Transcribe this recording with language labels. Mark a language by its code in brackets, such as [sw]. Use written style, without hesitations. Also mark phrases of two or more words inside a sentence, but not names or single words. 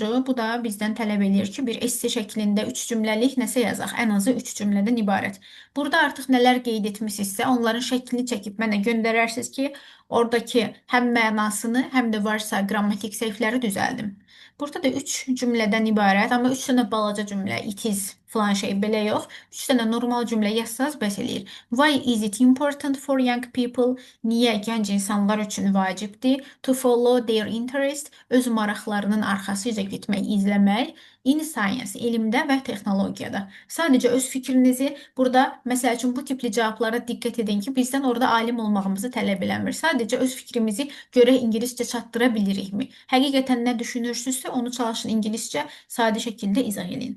[az] Bu da bizdən tələb edir ki, bir esse şəklində 3 cümləlik nəsə yazaq. Ən azı 3 cümlədən ibarət. Burada artıq nələr qeyd etmisinizsə, onların şəklini çəkib mənə göndərərsiniz ki, oradakı həm mənasını, həm də varsa qrammatik səhvləri düzəldim. Burada da 3 cümlədən ibarət, amma 3 dənə balaca cümlə, [en] it is [az] filan şey belə yox. 3 dənə normal cümlə yazsanız bəs eləyir. [en] Why is it important for young people? [az] Niyə gənc insanlar üçün vacibdir? [en] To follow their interest, [az] öz maraqlarının arxasıca getmək, izləmək. [en] In science, [az] elmdə və texnologiyada. Sadəcə öz fikrinizi burada, məsəl üçün bu tipli cavablara diqqət edin ki, bizdən orada alim olmağımızı tələb eləmir. Sadəcə öz fikrimizi görək ingiliscə çatdıra bilirikmi? Həqiqətən nə düşünürsünüzsə, onu çalışın ingiliscə sadə şəkildə izah edin.